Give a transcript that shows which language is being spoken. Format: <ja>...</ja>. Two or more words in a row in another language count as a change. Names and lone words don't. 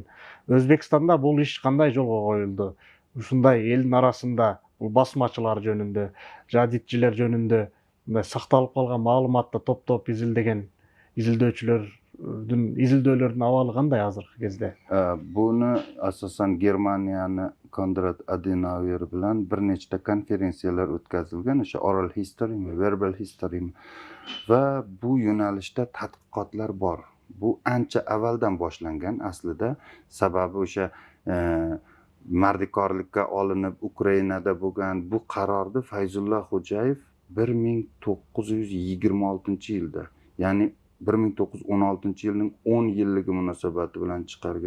<ky>Өзбекстанда бул иш кандай жолго коюлду? Ушундай элдин арасында бул басмачылар жөнүндө, жадитчилер жөнүндө мындай сакталып калган маалыматты топтоп изилдеген изилдөөчүлөрдүн изилдөөлөрдүн абалы кандай азыркы кезде?</ky> <uz>Буну asosan Germaniyani Konrad Adenauer bilan bir nechta konferensiyalar o'tkazilgan, o'sha</uz> <en>oral history, verbal history</en> <uz>va bu yo'nalishda tadqiqotlar bor. Bu ancha avvaldan boshlangan aslida. Sababi o'sha mardikorlikka olinib Ukrainada bo'lgan bu qarorni Fayzullo Xo'jayev 1926-yilda, ya'ni 1916-yilning 10 yilligi munosabati bilan chiqargan.</uz>